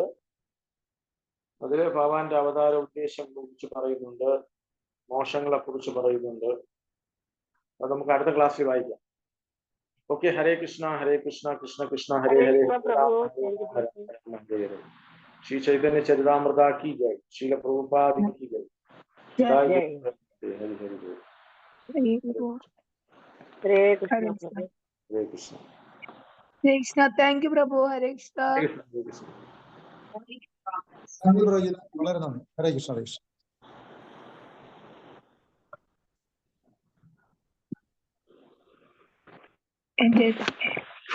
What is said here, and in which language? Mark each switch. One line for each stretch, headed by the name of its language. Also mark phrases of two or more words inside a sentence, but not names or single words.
Malayalam: അതില് ഭഗവാന്റെ അവതാര ഉദ്ദേശം കുറിച്ച് പറയുന്നുണ്ട്, മോശങ്ങളെ കുറിച്ച് പറയുന്നുണ്ട്. അത് നമുക്ക് അടുത്ത ക്ലാസ്സിൽ വായിക്കാം. ഓക്കെ. ഹരേ കൃഷ്ണ ഹരേ കൃഷ്ണ കൃഷ്ണ കൃഷ്ണ ഹരേ ഹരേ ഹരേ.
Hindi: ശ്രീ ചൈതന്യ ചരിതാമൃത की जय. श्रील प्रभुपाद की जय. हरे कृष्ण.
Malayalam: ഹരേ കൃഷ്ണ.
English: thank you
Malayalam: പ്രഭു. ഹരേ കൃഷ്ണ. വളരെ നന്ദി. ഹരേ കൃഷ്ണ. ഹരേ കൃഷ്ണ.